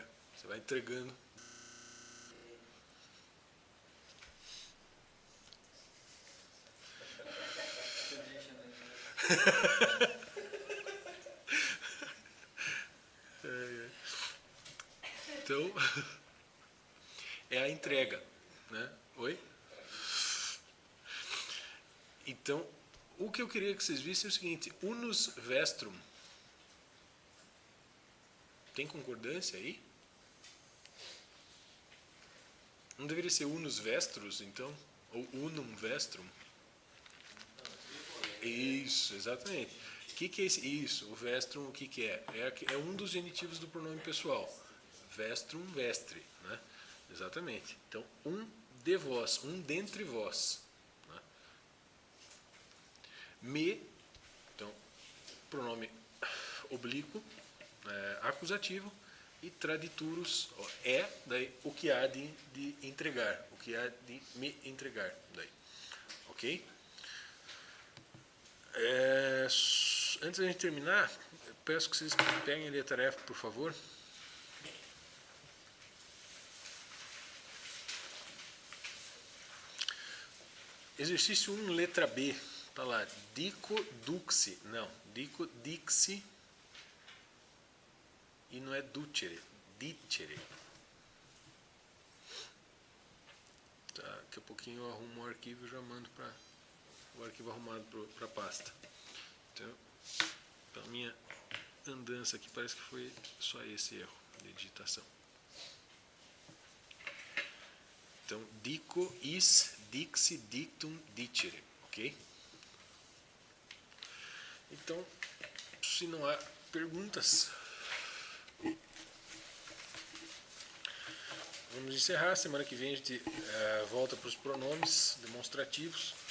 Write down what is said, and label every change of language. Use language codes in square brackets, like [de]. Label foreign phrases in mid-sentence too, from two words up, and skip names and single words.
[pt] Você vai entregando. Então, é a entrega, né? Oi? Então, o que eu queria que vocês vissem é o seguinte: [la] unus vestrum. [pt] Tem concordância aí? Não deveria ser [la] unus vestrus, [pt] então? [la] Ou unum vestrum? [pt] Isso, exatamente. O que é esse? Isso, o vestrum, o que é? É um dos genitivos do pronome pessoal. [la] Vestrum, vestre, [pt] né? Exatamente. Então, um de vós, um dentre vós. Né? Me, então, pronome oblíquo, acusativo, e traditurus, daí o que há de entregar, o que há de me entregar, daí. Ok? Antes da gente terminar, eu peço que vocês peguem ali a tarefa, por favor. Exercício 1, letra B. Está lá. [la] Dico duxi. Não. Dico dixi. [pt] E não é ducere. Dicere. Tá. Daqui a pouquinho eu arrumo o arquivo e já mando para o arquivo arrumado para a pasta. Então, pela minha andança aqui, parece que foi só esse erro de digitação. Então, [la] dico is dixi dictum dicere, [pt] ok? Então, se não há perguntas, vamos encerrar. Semana que vem a gente volta para os pronomes demonstrativos.